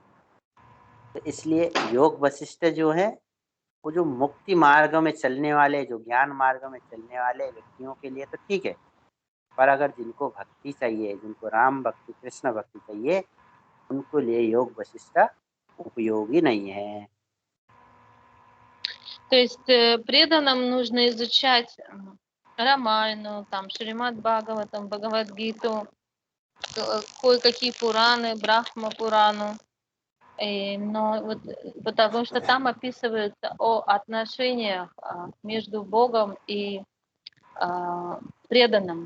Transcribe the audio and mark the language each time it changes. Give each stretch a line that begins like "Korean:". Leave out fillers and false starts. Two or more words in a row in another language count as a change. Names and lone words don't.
Hindi: तो इसलिए योग वशिष्ठ जो है, वो जो मुक्ति मार्ग में चलने वाले, जो ज्ञान मार्ग में चलने वाले व्यक्तियों के लिए तो ठीक है, पर अगर जिनको भक्ति चाहिए, जिनको राम भक्ति, कृष्ण भक्ति चाहिए, उनको लिए योग वशिष्ठ उपयोगी नहीं है।
Russian: То есть преданным нужно изучать Рамайну, там, Шримад Бхагаватам, Бхагавад-гиту, кое-какие Пураны, Брахма Пурану. Но вот, потому что там описывается о отношениях между Богом и преданным.